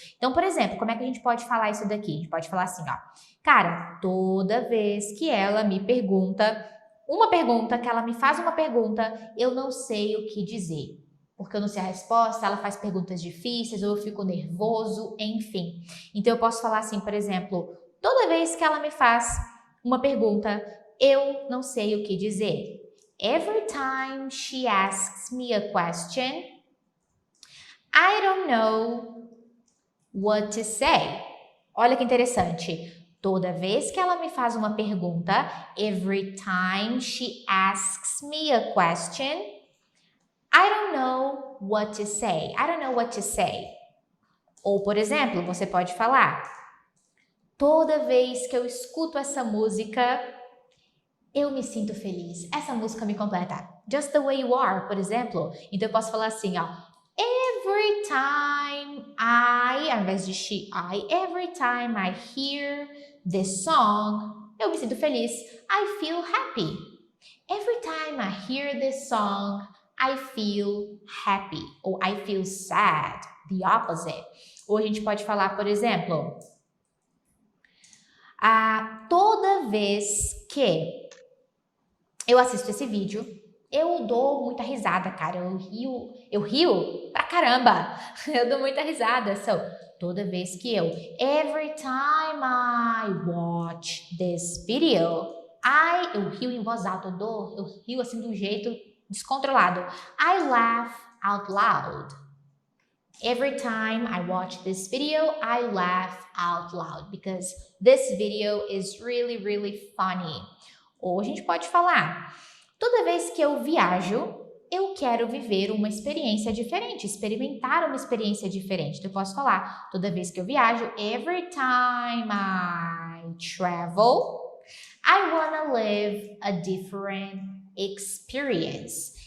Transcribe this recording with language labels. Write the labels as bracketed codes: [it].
[pt] Então, por exemplo, como é que a gente pode falar isso daqui? A gente pode falar assim, ó, cara, toda vez que ela me pergunta que ela me faz uma pergunta, eu não sei o que dizer. Porque eu não sei a resposta, ela faz perguntas difíceis, ou eu fico nervoso, enfim. Então eu posso falar assim, por exemplo, toda vez que ela me faz uma pergunta, eu não sei o que dizer. [en] Every time she asks me a question, I don't know what to say. [pt] Olha que interessante. Toda vez que ela me faz uma pergunta, [en] every time she asks me a question, I don't know what to say. I don't know what to say. [pt] Ou, por exemplo, você pode falar: toda vez que eu escuto essa música, eu me sinto feliz. Essa música me completa. [en] Just the way you are, [pt] por exemplo. Então eu posso falar assim, ó. [en] Every time [pt] ao invés de [en] she, every time I hear this song, [pt] eu me sinto feliz. [en] I feel happy. Every time I hear this song, I feel happy. Ou I feel sad. The opposite. [pt] Ou a gente pode falar, por exemplo, toda vez que eu assisto esse vídeo, eu dou muita risada, cara. Eu rio pra caramba. Eu dou muita risada. So, toda vez que [en] every time I watch this video, [pt] eu rio em voz alta, eu rio assim de um jeito descontrolado. [en] I laugh out loud. Every time I watch this video, I laugh out loud because this video is really, really funny. [pt] Ou a gente pode falar, toda vez que eu viajo, eu quero viver uma experiência diferente, experimentar uma experiência diferente. Então eu posso falar, toda vez que eu viajo, [en] every time I travel, I wanna live a different experience.